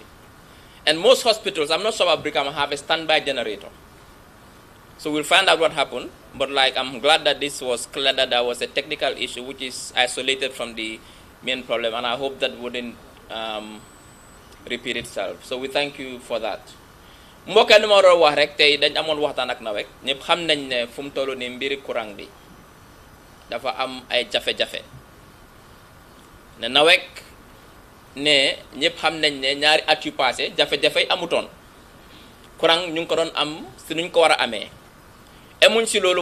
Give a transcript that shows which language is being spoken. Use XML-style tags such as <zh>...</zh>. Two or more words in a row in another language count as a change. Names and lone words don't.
<en>And most hospitals, I'm not sure about Brikama, have a standby generator. So we'll find out what happened, but I'm glad that this was clear that there was a technical issue which is isolated from the main problem, and I hope that wouldn't repeat itself. So we thank you for that.</en> <wo>Mbokk yi ma doon wax rek tey dañ amoon waxtaan ak NAWEC ñëpp xam nañ ne fu mu toll nii mbiri courant bi dafa am ay jafe-jafe ne NAWEC ne ñëpp xam nañ ne ñaari at yu passé jafe-jafe amutoon courant ñu ngi ko doon am si nuñ ko war a amee emuñ si loolu</wo>